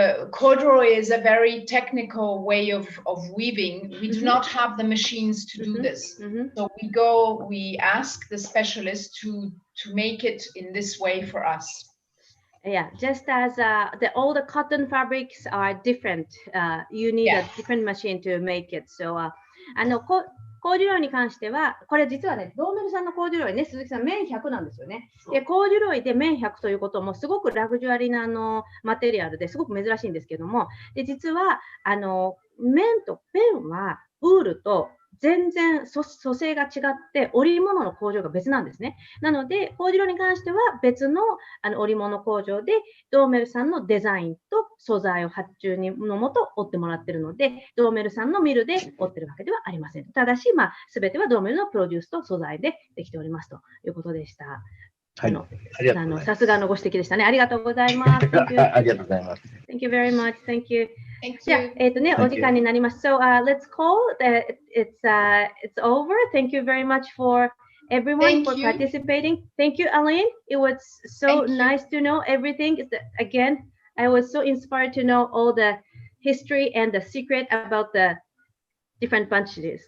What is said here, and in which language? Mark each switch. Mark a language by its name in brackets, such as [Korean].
[English] Corduroy is a very technical way of weaving. We do not have the machines to do this. So we ask the specialist to make it in this way for us. Yeah, just as all the cotton fabrics are different, you need a different machine to make it. [Japanese] So コーデュロイに関しては、これ実はね、ドーメルさんのコーデュロイね、鈴木さん、綿100なんですよね。で、コーデュロイで綿100ということも、すごくラグジュアリーなマテリアルですごく珍しいんですけども、で実は綿とペンはウールと全然組成が違って織物の工場が別なんですね。なので、コーデュロイに関しては別の織物工場でドーメルさんのデザインと素材を発注のもと織ってもらっているので、ドーメルさんのミルで織ってるわけではありません。ただし、すべてはドーメルのプロデュースと素材でできておりますということでした。はい、さすがのご指摘でしたね。ありがとうございます。ありがとうございます。 [English] Thank you very much. Thank you. Thank you. [Japanese] じゃあ、お時間になります。 [English] So, let's call. It's over. Thank you very much for everyone for participating. Thank you, Aline. It was so nice to know everything. Again, I was so inspired to know all the history and the secret about the different bunches.